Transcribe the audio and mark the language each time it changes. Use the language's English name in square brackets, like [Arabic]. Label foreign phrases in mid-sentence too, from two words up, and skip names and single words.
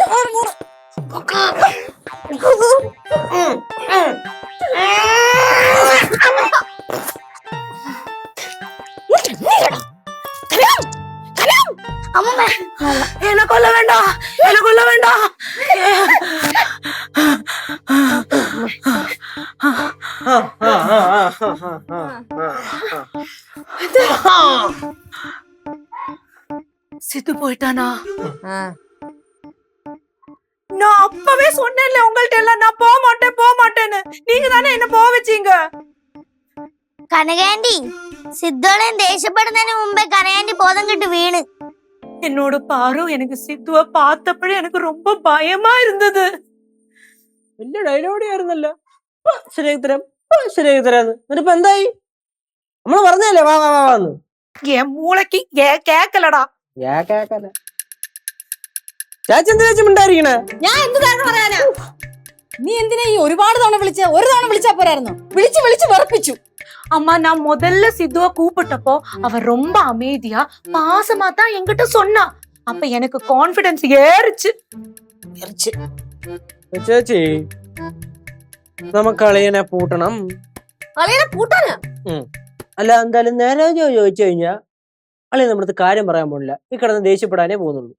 [Malayalam] അമ്മൂമ്മ എന്നെ കൊല്ല വേണ്ട, എന്നെ കൊല്ല വേണ്ട. [Tamil] சித்து போயிட்டானா? நான் அப்பவே சொன்னேன்ல உங்கள்ட்ட எல்லாம், நான் போக மாட்டேன்னு. நீங்க தானே என்ன போக வச்சீங்க. [Malayalam] കനകാന്റി സിദ്ധോളയും ദേഷ്യപ്പെടുന്നതിന് മുമ്പേ കനകാന്റി ബോധം കിട്ടി വീണ്. [Tamil] என்னோட பாரு எனக்கு சித்துவ பார்த்தப்பഴേ எனக்கு ரொம்ப பயமா இருந்தது. [Malayalam] വലിയ ഡയലോഗ് ആയിരുന്നല്ലോ. ശരിയാക്കി തരാം, ശരിയാക്കി തരാന്ന്. എന്നിട്ടിപ്പോ എന്തായി? നമ്മള് പറഞ്ഞല്ലേ വാ വാ വാന്ന്. [Tamil] என் மூளைக்கு கேக்கலடா. [Malayalam] ചാച്ചി എന്തിനാ ചേച്ചി മിണ്ടായിരിക്കണേ? ഞാൻ എന്ത് കാരണം പറയാനാ? നീ എന്തിനാ ഈ ഒരുപാട് തവണ വിളിച്ച? ഒരു തവണ വിളിച്ചാ പോരായിരുന്നു? വിളിച്ച് വിളിച്ച് വെറുപ്പിച്ചു. [Tamil] அம்மா நான் முதல்ல சித்துவ கூப்பிட்டப்போ அவ ரொம்ப அமைதியா பாசமா தான் என்கிட்ட சொன்னா. அப்ப எனக்கு கான்ஃபிடன்ஸ் ஏறிச்சு. [Malayalam] ചേച്ചി നമുക്ക് അളിയനെ പൂട്ടണം. അളിയനെ പൂട്ടാനാ? അല്ല എന്തായാലും നേരെ ചോദിച്ചു കഴിഞ്ഞാ അളിയൻ നമ്മുടെ അടുത്ത് കാര്യം പറയാൻ പോണില്ല, ഈ കിടന്ന് ദേഷ്യപ്പെടാനേ പോകുന്നുള്ളൂ.